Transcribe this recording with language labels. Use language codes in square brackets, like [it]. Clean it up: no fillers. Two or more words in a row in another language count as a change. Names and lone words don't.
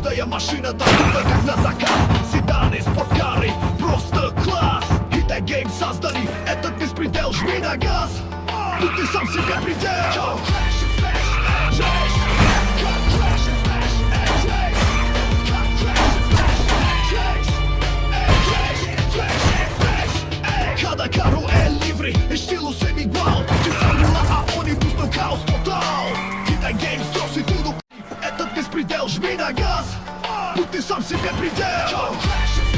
[ru] машина, такая как на заказ. Седаны, спорткары, просто класс. Hittite Games создали этот беспредел. Жми на газ, тут ты сам себе предел. [pt] Cada carro è livre e estilo sempre igual. De fórmula a ônibus no caos total. Hittite Games trouxe tudo. [ru] Этот беспредел, жми на газ, тут ты сам себе предел.